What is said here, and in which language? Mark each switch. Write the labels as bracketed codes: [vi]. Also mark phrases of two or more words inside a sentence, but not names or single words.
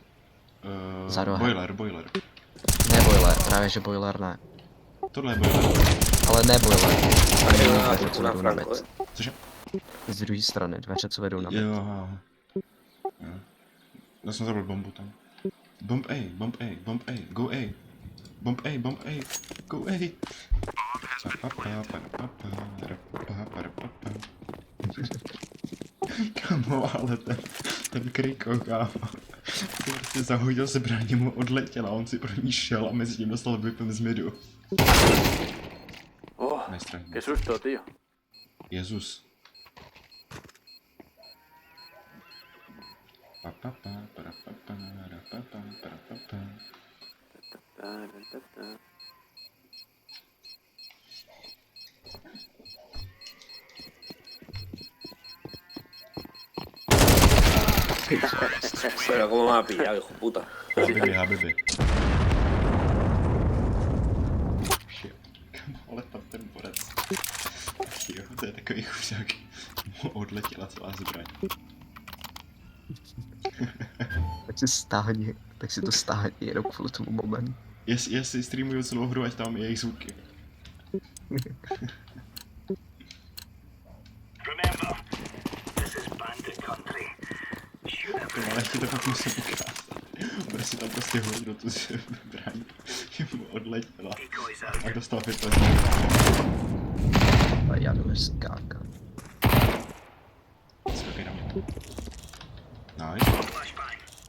[cs] Za rohem. Boiler. Ne boiler, právě že boiler ne. Tohle je boiler. Ale ne boiler. A jiný dveře, co vedou na mid. Cože? Z druhé strany, dveře, co vedou na mid. Jo. Já jsem zabil bombu tam. [en] Bomb A, go A. Bomb A, go A. [cs] Kamo, ale ten kriko, kámo. Ty prostě zahodil zbraně, mu odletěla, on si pro ní šel a mezi tím dostal vypem z midu. Oh, Nestraně. [es] qué susto, tío. [cs] Jezus. [es] Pero cómo me ha pillado, hijo puta. [en] Habibi. Shit. [cs] Kamo, ale tam ten borec. Jo, to je takový chudák. Mu odletěla celá zbraň. Tak si to stáhni jenom kvůli tomu momentu. Jestli streamuju celou hru, ať tam je jejich zvuky. [en] Remember, this is bandit country. Shoot [cs] To ale ještě to fakt musím ukázat. Prostě tam prostě hodil tu zbraň. Že mu odletěla. [en] decoys out. [cs] A dostal vypem. A já jdu skákat. Skakej na mě. Nice. [en] Flashbang.